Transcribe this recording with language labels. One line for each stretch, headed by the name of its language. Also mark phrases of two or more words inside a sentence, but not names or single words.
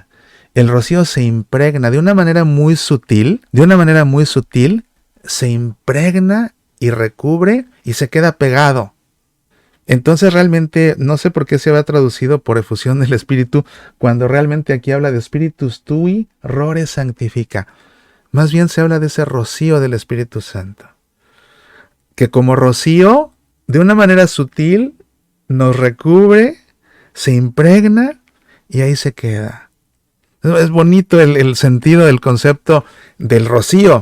Spanish: El rocío se impregna de una manera muy sutil, se impregna y recubre y se queda pegado. Entonces realmente no sé por qué se había traducido por efusión del Espíritu, cuando realmente aquí habla de
Latin: Spiritus tui rore sanctifica.
Spanish: Más bien se habla de ese rocío del Espíritu Santo, que como rocío, de una manera sutil, nos recubre, se impregna y ahí se queda. Es bonito el sentido del concepto del rocío.